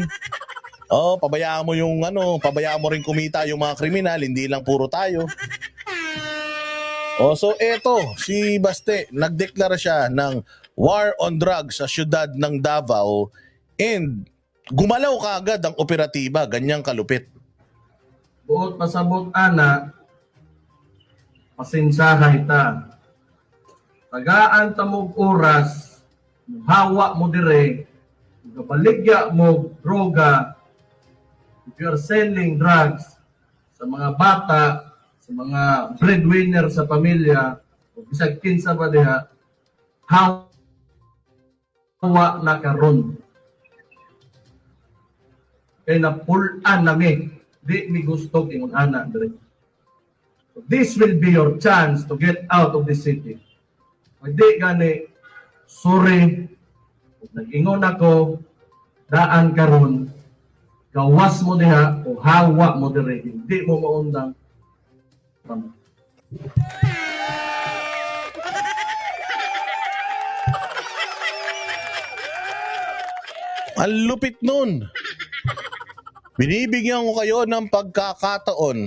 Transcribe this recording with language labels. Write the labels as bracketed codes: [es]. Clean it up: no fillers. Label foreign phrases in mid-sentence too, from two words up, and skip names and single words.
[tl] Pabayaan mo yung pabayaan mo rin kumita yung mga kriminal, hindi lang puro tayo. So eto, si Baste, nagdeklara siya ng [en] war on drugs [tl] sa syudad ng Davao and gumalaw kaagad ang operatiba, ganyang kalupit. [ceb] Buot pasabot ana, pasinsahay ta. Tagaan ta mo oras, hawa mo dire, kabaligya mo droga, [en] if you are selling drugs [ceb] sa mga bata, sa mga breadwinner sa pamilya, o bisag kinsa ba diha, hawa na karon. Kaya napulan nami, di mi gusto ingon ana dire. [en] So this will be your chance to get out of the city. [ceb] Hindi gani, sorry, nag-ingon ako, daan karon, gawas mo diha o hawa mo dire, hindi mo maundang. [tl] Ang lupit nun. Binibigyan ko kayo ng pagkakataon.